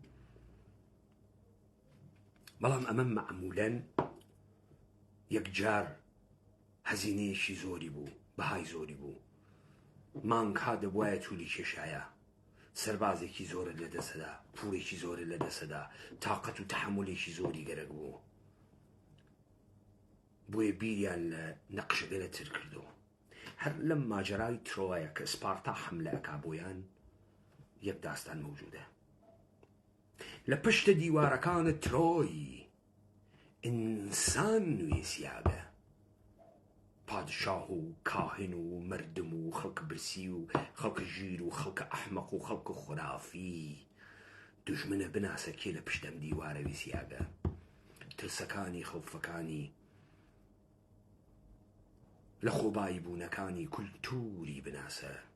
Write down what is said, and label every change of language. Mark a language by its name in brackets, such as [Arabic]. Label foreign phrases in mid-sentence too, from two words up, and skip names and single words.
[Central Kurdish] بەڵام ئەمە مەعمولەن یەکجار هەزینەیەکی زۆری بوو بەهای زۆری بوو مانگها دەبوایە توولی کێشایە سەربازێکی زۆرە لە دەسەدا پوڵێکی زۆرە لە دەسەدا تااقەت و تەحملێکی زۆری گەرەک بوو بۆیە بیریان لە نەقشەگەرە تر کردو. هەر لەم ماجرای ترۆیە کە سپارتا حملە ئەکا بۆیان یەک داستان موجودە. لە پشتە دیوارەکانە ترۆی ئینسان نوێسیاگە پادشاه و کاهن و مردم و خەڵکە برسی و خەڵکە ژیر و خەڵکە ئەحمەق و خەڵکە خورافی دوژمنە بناسە کێ لە پشتەم دیوارە ویسیاگە ترسەکانی خەوفەکانی لە خۆبایی بوونەکانی کولتوری بناسە.